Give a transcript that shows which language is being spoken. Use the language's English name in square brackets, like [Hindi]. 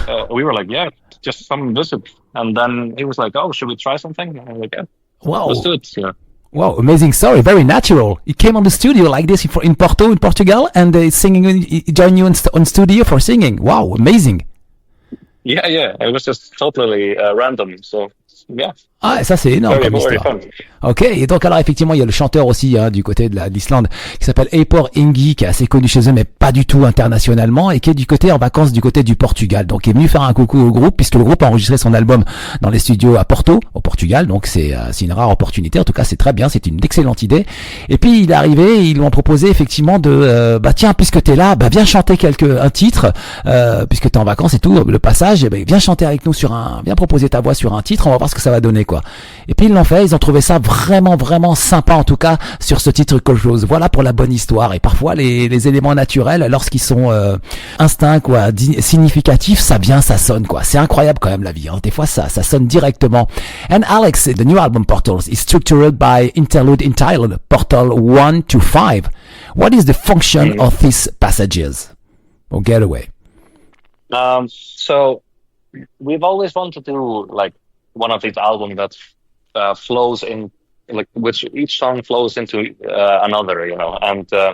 [English] We were like, yeah, just come visit. And then he was like, oh, should we try something? And I was like, yeah, Wow. let's do it. Yeah. Wow, amazing story, very natural. He came on the studio like this in Porto, in Portugal, and he joined you on studio for singing. Wow, amazing. Yeah, it was just totally random. So yeah. [French] Ah, ça c'est énorme comme [English] Very [French] histoire. [English] fun. [French] Ok, et donc alors effectivement il y a le chanteur aussi du côté de l'Islande qui s'appelle Eipor Ingi, qui est assez connu chez eux mais pas du tout internationalement, et qui est du côté en vacances du côté du Portugal. Donc il est venu faire un coucou au groupe puisque le groupe a enregistré son album dans les studios à Porto, au Portugal. Donc c'est une rare opportunité. En tout cas c'est très bien, c'est une excellente idée. Et puis il est arrivé, et ils lui ont proposé effectivement de tiens, puisque t'es là, viens chanter un titre, puisque t'es en vacances et tout, le passage, viens chanter avec nous viens proposer ta voix sur un titre, on va voir ce que ça va donner quoi. Et puis ils l'ont fait, ils ont trouvé ça vraiment sympa en tout cas sur ce titre Crossroads. Voilà pour la bonne histoire. Et parfois les éléments naturels, lorsqu'ils sont instincts quoi, significatifs, ça vient, ça sonne quoi. C'est incroyable quand même la vie. Hein. Des fois ça sonne directement. [English] And Alex, the new album Portals is structured by interlude entitled Portal 1 to 5. What is the function of these passages? Or getaway? So we've always wanted to do like one of these albums that flows in, like which each song flows into another, you know, and